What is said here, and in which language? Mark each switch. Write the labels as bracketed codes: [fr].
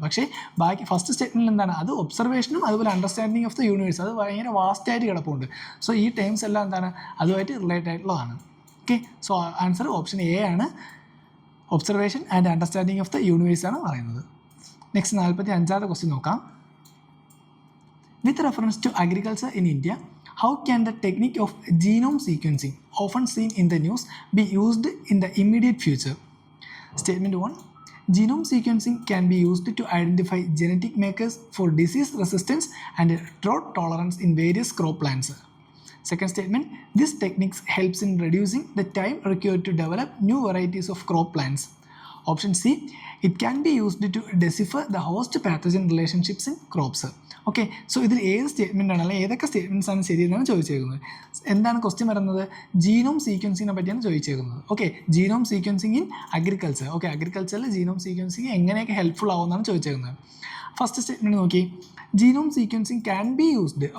[ml] പക്ഷേ ബാക്കി ഫസ്റ്റ് സ്റ്റേറ്റ്മെൻറ്റിൽ എന്താണ് അത് ഒബ്സർവേഷനും അതുപോലെ അണ്ടർസ്റ്റാൻഡിങ് ഓഫ് ദ യൂണിവേഴ്സ്, അത് ഭയങ്കര വാസ്റ്റായിട്ട് കിടപ്പുണ്ട്. സോ ഈ ടേംസ് എല്ലാം എന്താണ് അതുമായിട്ട് റിലേറ്റഡ് ആയിട്ടുള്ളതാണ്. Okay, so answer option A ആണ്, [en] observation and understanding of the universe [ml] ആണ് പറയുന്നത്. നെക്സ്റ്റ് 45ാമത്തെ ക്വസ്റ്റ്യൻ നോക്കാം. [en] With reference to agriculture in India, how can the technique of genome sequencing often seen in the news be used in the immediate future? Statement 1. Genome sequencing can be used to identify genetic makers for disease resistance and drought tolerance in various crop plants. Second statement, this technique helps in reducing the time required to develop new varieties of crop plants. Option C, it can be used to decipher the host pathogen relationships in crops. [ml] Okay, so ഇതിൽ ഏത് statement ആണ് അല്ലെങ്കിൽ ഏതൊക്കെ statements ആണ് ശരിയെന്നാണ് ചോദിച്ചേക്കുന്നത്. എന്താണ് question വരുന്നത്, genome സീക്വൻസിങ്ങിനെ പറ്റിയാണ് ചോദിച്ചേക്കുന്നത്. Okay, genome sequencing in agriculture. Okay, അഗ്രികൾച്ചറിൽ genome sequencing എങ്ങനെയൊക്കെ ഹെൽപ്ഫുൾ ആവുമെന്നാണ് ചോദിച്ചേക്കുന്നത്. [en] First statement നോക്കി, genome sequencing can be used.